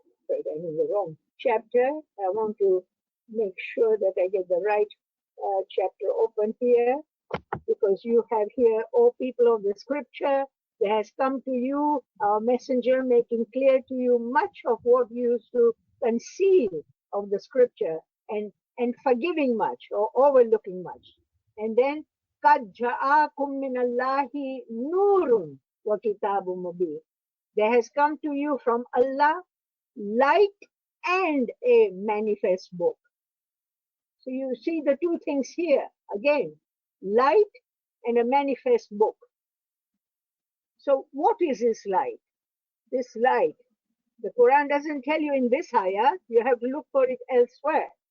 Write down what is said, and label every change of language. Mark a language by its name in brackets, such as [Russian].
[English] Wait, I'm in the wrong chapter. I want to make sure that I get the right chapter open here, because you have here, O people of the scripture, there has come to you our messenger, making clear to you much of what you used to conceal of the scripture, and forgiving much or overlooking much. And then [Arabic] قَدْ جَاءَكُم مِّنَ اللَّهِ نُورٌ وَكِتَابٌ مُبِينٌ. [English] There has come to you from Allah light and a manifest book. So you see the two things here again, light and a manifest book. So what is this light? This light, the Quran doesn't tell you in this ayah, you have to look for it elsewhere.